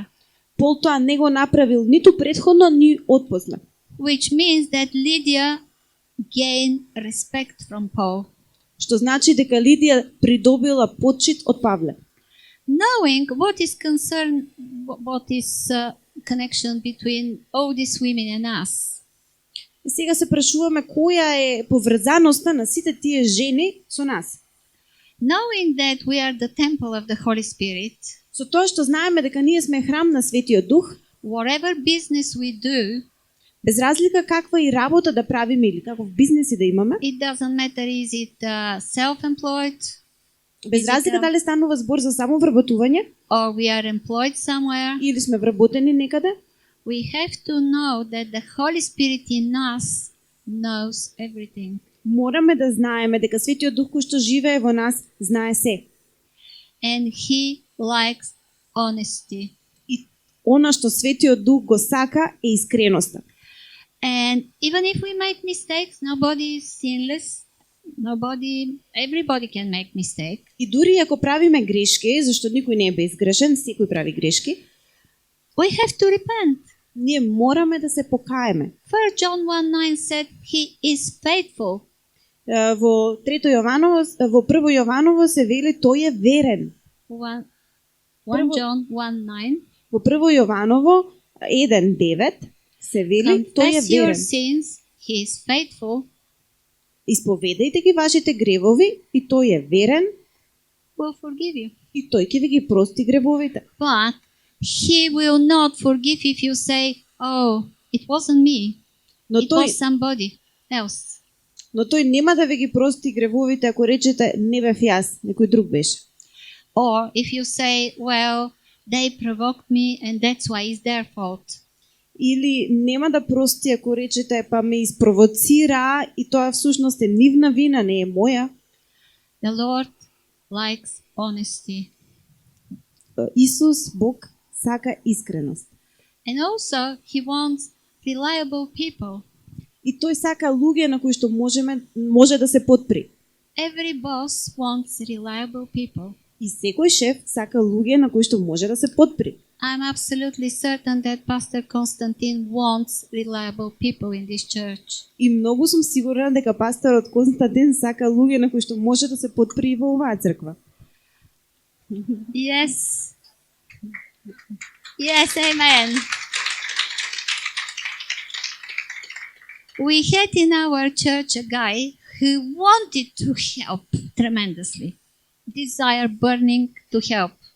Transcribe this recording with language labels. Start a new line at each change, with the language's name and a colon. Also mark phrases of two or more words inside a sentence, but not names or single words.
Macedonian: Пол тоа не го направил ниту претходно, ни отпосле.
English: which means that Lydia gained respect from Paul.
Macedonian: Што значи дека Лидија придобила почит од Павле.
English: Knowing what is connection between all these women and us.
Macedonian: И сега се прашуваме која е поврзаноста на сите тие жени со нас.
English: Knowing that we are the temple of the Holy Spirit,
Macedonian: Со тоа што знаеме дека ние сме храм на Светиот Дух,
English: whatever business we do,
Macedonian: без разлика каква и работа да правиме или каков бизнес и да имаме,
English: it doesn't matter is it self-employed
Macedonian: без разлика дали станува збор за самовработување
English: or we are employed somewhere,
Macedonian: или сме вработени некаде,
English: we have to know that the Holy Spirit in us knows everything.
Macedonian: мораме да знаеме дека Светиот Дух кој што живее во нас знае се.
English: And He likes honesty.
Macedonian: И она што Светиот Дух го сака е искреноста.
English: And even if we make mistakes, nobody is sinless. Everybody can make mistake.
Macedonian: И дури ако правиме грешки, зашто никој не е безгрешен, секој прави грешки,
English: We have to repent.
Macedonian: ние мораме да се покаеме.
English: 1 John 1:9 said He is faithful.
Macedonian: Во Прво Јованово се вели тој е верен. 1 Прво-
English: John 1:9.
Macedonian: Во Прво Јованово 1:9 се вели тој е
English: Confess your
Macedonian: верен.
English: sins. He is faithful.
Macedonian: Исповедајте ги вашите гревови и тој е верен
English: Will forgive you.
Macedonian: и тој ќе ви ги прости гревовите.
English: But He will not forgive if you say, "Oh, it wasn't me.
Macedonian: Но
English: It
Macedonian: тој,
English: was somebody else."
Macedonian: но тој нема да ве ги прости гревовите ако речете не бев јас, некој друг беше.
English: Or if you say, "Well, they provoked me and that's why it's their fault."
Macedonian: Или нема да прости ако речете па ме испровоцира и тоа всушност е нивна вина, не е моја.
English: The Lord likes honesty.
Macedonian: Исус, Бог, сака искреност.
English: And also, He wants reliable people.
Macedonian: И тој сака луѓе на кои што може да се подпри.
English: Every boss wants reliable people.
Macedonian: И секој шеф сака луѓе на кои што може да се подпри.
English: I'm absolutely certain that Pastor Constantine wants reliable people in this church.
Macedonian: И многу сум сигурна дека пасторот Константин сака луѓе на кои што може да се подпри во оваа црква.
English: Yes. Yes, amen. We had in our church a guy who wanted to help tremendously. Desire burning to help.